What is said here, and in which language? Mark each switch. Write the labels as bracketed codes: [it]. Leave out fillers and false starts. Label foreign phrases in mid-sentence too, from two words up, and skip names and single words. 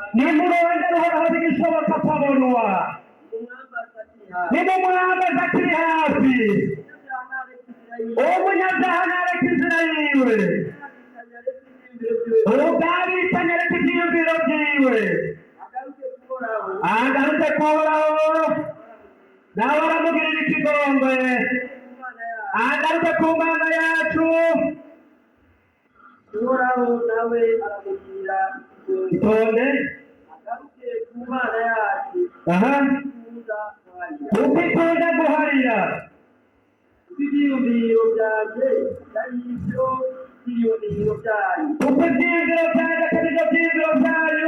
[rn] nimurondere Uhoraho bigishoboka akabonwa, nimumwambaze akiri hafi, umunyabyaha ntareke inzira yiwe, ubwabitanye areke ibyiyumviro byiwe, agarutse kuhoraho nawe aramugirira ikigongwe, agarutse ku Mana yacu. Uhoraho nawe aramugirira ikigongwe, itonde agaruke ku Mana yacu, kuko ikunda guharira. ibyiyumviro byanjye ari ibyo byiyumviro byanyu, kuko ibyiyumviro byanjye atari byo byiyumviro byanyu,